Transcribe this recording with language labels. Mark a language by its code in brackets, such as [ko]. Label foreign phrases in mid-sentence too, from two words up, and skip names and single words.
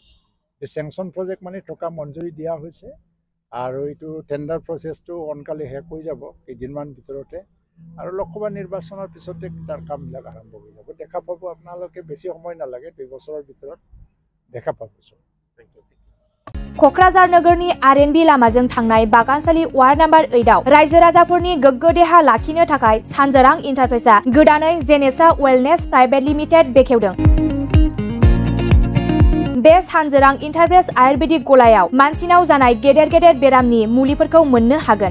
[as] এই চেংচন প্ৰজেক্ট মানে টকা মঞ্জুৰি দিয়া হৈছে আৰু এইটো [en] tender process [as] সোনকালে শেষ হৈ যাব কেইদিনমান ভিতৰতে, আৰু লোকসভা নিৰ্বাচনৰ পিছতে তাৰ কামবিলাক আৰম্ভ হৈ যাব। দেখা পাব আপোনালোকে, বেছি সময় নালাগে, 2 বছৰৰ ভিতৰত দেখা পাব। [brx] क'क्राझार नोगोरनि RNB लामाजों थांनाय बागानसालि वार्ड नम्बर 8आव रायजो राजाफोरनि गोग्गो देहा लाखिनो थाखाय सानजोरां इन्टारप्राइजआ गोदानै जेनेसा वेलनेस प्राइभेट लिमिटेड बेखेवदों। बे सानजोरां इन्टारप्राइज आयुर्वेदिक गलायाव मानसिनाव जानाय गेदेर बेरामनि मुलिफोरखौ मोननो हागोन।